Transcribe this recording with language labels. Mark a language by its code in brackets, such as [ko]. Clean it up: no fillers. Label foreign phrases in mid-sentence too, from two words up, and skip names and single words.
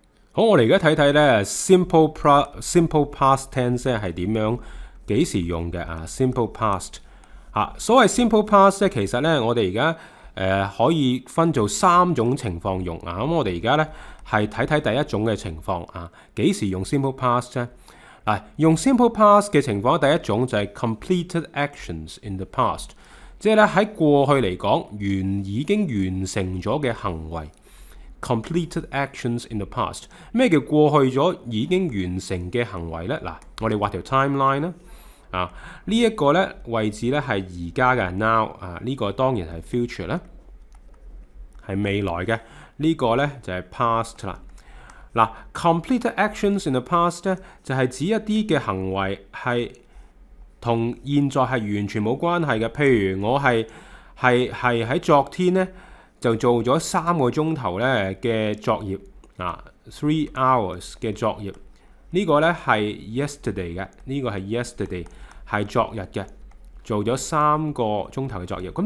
[yue] 好，我哋而家睇睇咧 [en] simple past tense [yue] 咧係點樣幾時用嘅啊 ？ [en] simple past [yue] 所謂 [en] simple past [yue] 咧，其實咧我哋而家可以分做3種情況用啊。咁我哋而家咧係睇睇第一種嘅情況啊，幾時用 [en] simple past [yue] 咧？用 simple past 嘅情況，第一種就係 [en] completed actions in the past， [yue] 即係咧喺過去嚟講已經完成咗嘅行為。 [en] completed actions in the past， [yue] 咩叫過去咗已經完成嘅行為呢？我哋畫條 timeline 啦，呢一個咧位置咧係而家嘅 now， 呢個當然係 future 啦，係未來嘅，呢個咧就係 past 啦。 [en] completed actions in the past [yue] 咧就係指一啲嘅行為係同現在係完全冇關係嘅，譬如我係喺昨天咧就做咗3個鐘頭咧嘅作業3 hours 嘅作業，呢個咧係 yesterday 嘅，呢個係 yesterday 係昨日嘅，做咗3個鐘頭嘅作業。